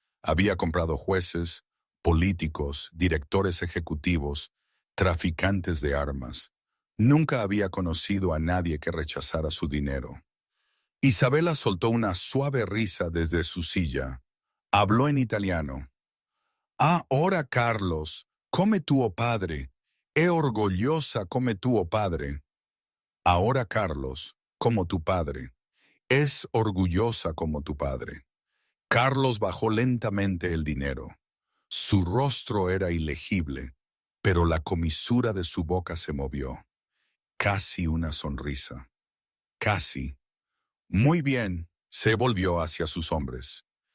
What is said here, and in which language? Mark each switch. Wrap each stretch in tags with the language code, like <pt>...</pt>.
<es>Había comprado jueces, políticos, directores ejecutivos, traficantes de armas. Nunca había conocido a nadie que rechazara su dinero. Isabela soltó una suave risa desde su silla. Habló en italiano.</es> <it>Ah, ora Carlos, come tuo padre. È orgullosa come tuo padre.</it> <es>Ahora Carlos, como tu padre. Es orgullosa como tu padre. Carlos bajó lentamente el dinero. Su rostro era ilegible, pero la comisura de su boca se movió. Casi una sonrisa. Casi. Muy bien, se volvió hacia sus hombres.</es>